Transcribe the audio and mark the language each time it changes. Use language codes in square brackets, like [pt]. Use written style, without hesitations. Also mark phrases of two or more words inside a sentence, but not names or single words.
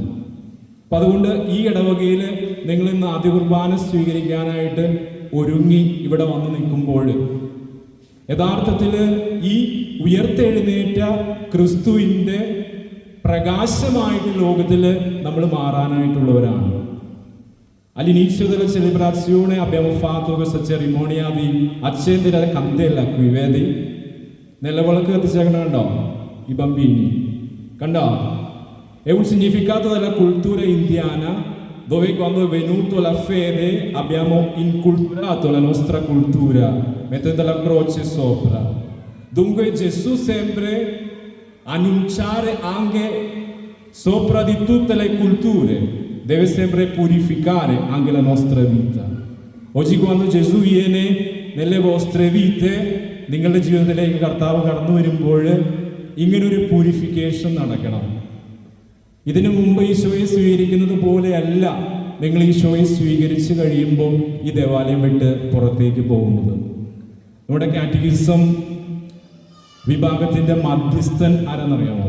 [ml] അപ്പം അതുകൊണ്ട് ഈ ഇടവകയിൽ നിങ്ങൾ ഇന്ന് ആദ്യ കുർബാന സ്വീകരിക്കാനായിട്ട് ഒരുങ്ങി ഇവിടെ വന്ന് നിൽക്കുമ്പോൾ യഥാർത്ഥത്തിൽ ഈ ഉയർത്തെഴുന്നേറ്റ ക്രിസ്തുവിൻ്റെ പ്രകാശമായിട്ട് ലോകത്തിൽ നമ്മൾ മാറാനായിട്ടുള്ളവരാണ്. [it] All'inizio della celebrazione abbiamo fatto questa cerimonia di accendere la candela qui, vedi? Nelle violette [ml] കത്തിച്ചേക്കണോ ഈ [it] bambini? [ml] കണ്ടോ? [it] È un significato della cultura indiana, dove quando è venuto la fede abbiamo inculturato la nostra cultura mettendo la croce sopra. Dunque Gesù sempre annunciare anche sopra di tutte le culture, deve sempre purificare anche la nostra vita. Oggi quando Gesù viene nelle vostre vite, [ml] നിങ്ങളുടെ ജീവിതത്തിലേക്ക് കർത്താവ് കടന്നു വരുമ്പോൾ ഇങ്ങനൊരു പ്യൂരിഫിക്കേഷൻ നടക്കണം. ഇതിനു മുമ്പ് ഈശോയെ സ്വീകരിക്കുന്നത് പോലെയല്ല നിങ്ങൾ ഈശോയെ സ്വീകരിച്ചു കഴിയുമ്പോൾ ഈ ദേവാലയം വിട്ട് പുറത്തേക്ക് പോകുന്നത്. നമ്മുടെ കാറ്റഗിസം വിഭാഗത്തിന്റെ മധ്യസ്ഥൻ ആരെന്നറിയാമോ?